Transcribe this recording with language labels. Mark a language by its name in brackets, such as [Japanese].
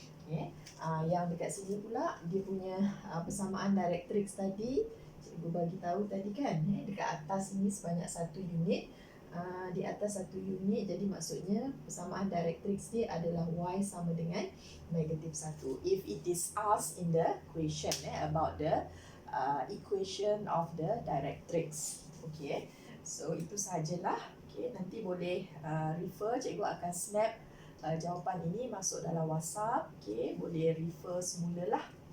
[Malay] Okay. Yang dekat sini pula dia punya persamaan directrix tadi, cikgu bagi tahu tadi kan, dekat atas ini sebanyak 1 unit. Di atas 1 unit, jadi maksudnya persamaan directrix dia adalah Y sama dengan -1. [English] If it is asked in the question about the equation of the directrix. [Malay] Okay, so itu sahajalah. Okay, nanti boleh refer, cikgu akan snap jawapan ini masuk dalam WhatsApp. Okay, boleh refer semula lah.